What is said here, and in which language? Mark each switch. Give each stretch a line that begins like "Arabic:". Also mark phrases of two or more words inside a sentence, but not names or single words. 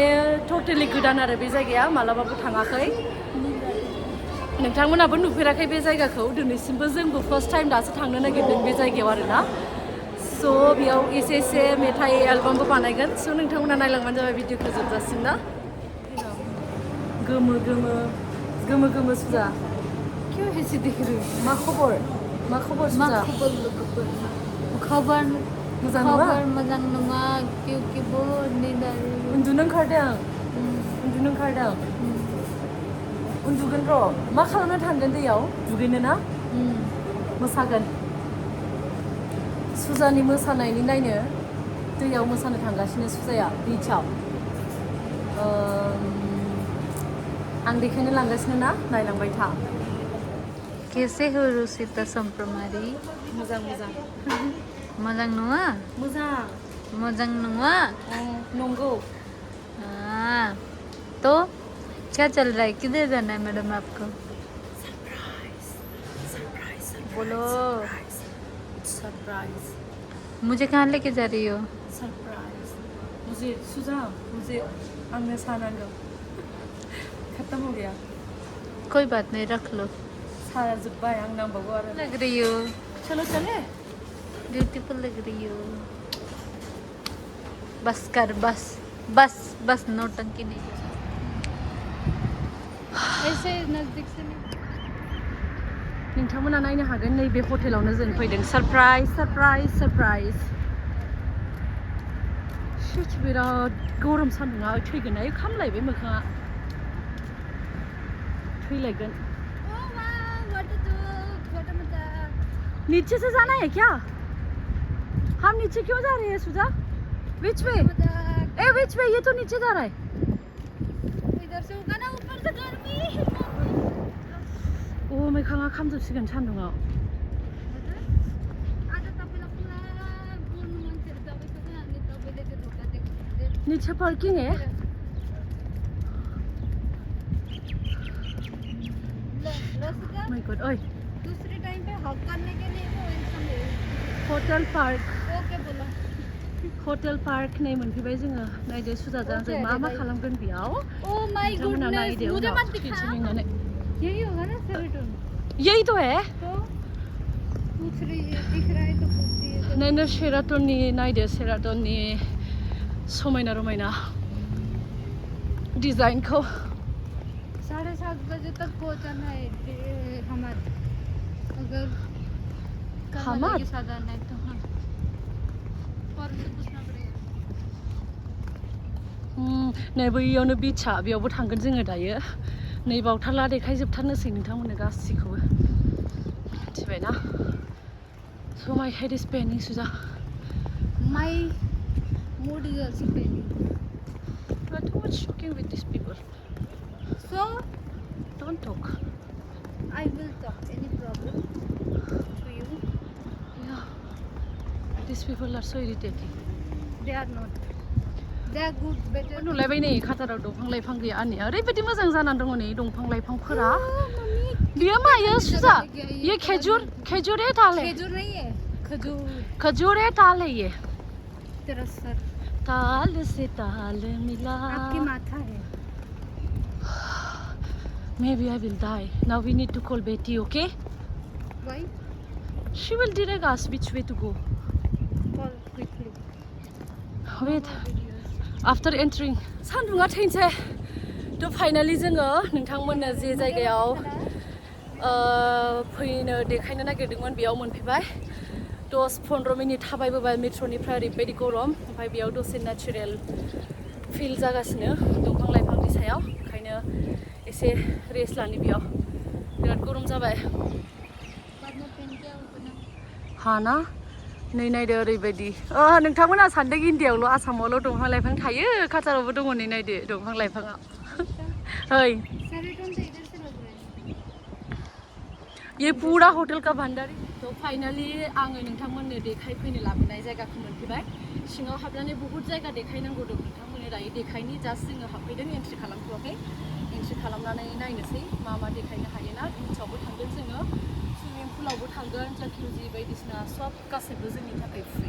Bodo: टटेलि गोदान आरो बे जायगाया मालाबाबो थाङाखै नोंथांमोनाबो नुफेराखै बे जायगाखौ दिनैसिमबो जोंबो
English: first time
Bodo: दासो थांनो नागिरदों बे जायगायाव आरोना स' बेयाव एसे मेथाइ एलबामबो बानायगोन स' नोंथांमोना नायलांबानो जाबाय भिडिअखौ जोबजासिम ना गोमो सुजा
Hindi: क्यों ऐसे दिख रही
Bodo: मा खबर सुजा खबर मोजां
Hindi: नङा क्योंकि बहुत नींद आ रही है
Bodo: उन्दुनो ओंखारदों उन्दुगोन र' मा खालामनो थांगोन दैयाव दुगैनो ना मोसागोन सुजानि मोसानायनि नायनो दैयाव मोसानो थांगासिनो सुजाया बिचाव आं देखायनो लांगासिनो ना नायलांबाय था
Hindi: कैसे हो रोसिता समप्रमारी
Bodo: मोजां नङा नंगौ
Hindi: तो क्या चल रहा है किधर जाना है मैडम आपको बोलो सरप्राइज मुझे कहाँ लेके जा रही हो सरप्राइज मुझे
Bodo: आंनो सानांगौ
Hindi: खत्म हो गया कोई बात नहीं रख लो
Bodo: सारा जोब्बाय आं नांबावगौ आरो
Hindi: लग रही हो चलो चले ब्यूटीफुल लग रही हो बस कर बस नौटंकी नहीं ऐसे नजदीक से नहीं
Bodo: नोंथांमोना नायनो हागोन नैबे हटेलावनो जों फैदों
English: surprise shit
Bodo: बिराद गरम सान्दुङा थैगोन खामलायबाय मोखाङा थैलायगोन
Hindi: नीचे से जाना है क्या हम नीचे क्यों जा रहे हैं
Bodo: सुजा
English: which way
Hindi: ये तो नीचे जा रहा है इधर से होगा ना ऊपर से गर्मी
Bodo: ओ मोखाङा खामजोबसिगोन सान्दुङाव
Hindi: नीचे पार्किंग है
English: my god
Bodo: ओए
Hindi: दूसरे टाइम पे हक करने के लिए होटल पार्क ओके बोला
Bodo: होटल पार्क नै मोनफैबाय जोङो नायदो सुजाजों जों मा खालामगोन बेयाव
English: oh my goodness
Hindi: मुझे मत दिखा यही होगा ना सेरेटोन यही तो है तो पूछ रही है दिख रहा है तो पूछती है
Bodo: नायनो सेराटननि समायना रमायना डिजाइनखौ
Hindi: 7:30 बजे तक पहुंचाना है हमारे अगर हमारे के साथ आना है तो हाँ और मुझे पूछना पड़ेगा
Bodo: नै बैयावनो बिचा बेयावबो थांगोन जोङो दायो नै बावथारला देखायजोबथारनोसै नोंथांमोननो गासिखौबो मिथिबायना
English: So my head is paining Suja my mood is also paining you are too much shocking with these people so don't talk I will talk any problem to you yeah these people are so irritating they are not they are good better
Bodo: नुलायबाय नै खाटाराव दंफां लाइफां गैया आंनिया ओरैबायदि मोजां जानानै दङ नै दंफां लाइफांफोरा बियो मायो सुजा
Hindi: ये खजूर है ताल है खजूर नहीं है खजूर है ताल है ये तेरा सर ताल से ताल मिला आपकी माथा है
English: Maybe I will die. Now we need to call Betty, okay? Why? She will direct us which way to go. Call quickly. Wait. After entering.
Bodo: सान्दुङा थैनोसै. थ' फाइनालि जोङो नोंथांमोननो जे जायगायाव फैनो देखायनो नागिरदोंमोन बेयाव मोनफैबाय. 10-15 मिनिट थाबायबोबाय मेट्र'निफ्राय ओरैबायदि गरम ओमफ्राय बेयाव दसे
English: natural feel
Bodo: जागासिनो दंफां लाइफांनि सायाव ओंखायनो एसे रेस्ट लानि बेयाव बिराद गरम जाबाय. हाना नै नायदो ओरैबायदि नोंथांमोना सानदों इन्डियायावल' आसामावल' दंफां लाइफां थायो कातारावबो दङ नै नायदो दंफां लाइफाङा.
Hindi: ओइ ये पूरा होटल का भंडारी.
Bodo: तो फाइनाली आङो नोंथांमोननो देखायफैनो लाबोनाय जायगाखौ मोनफैबाय. सिङाव हाबनानै बहुत जायगा देखायनांगौ दं नोंथांमोननो दायो देखायनि जास्ट जोङो हाबफैदों एन्ट्रि खालामथ'वाखै. एन्ट्रि खालामनानै नायनोसै मा देखायनो हायोना. बिचआवबो थांगोन जोङो सुइमिं पुलावबो थांगोन जाकुजि बायदिसिना सब गासैबो जोंनि थाखाय फ्रि.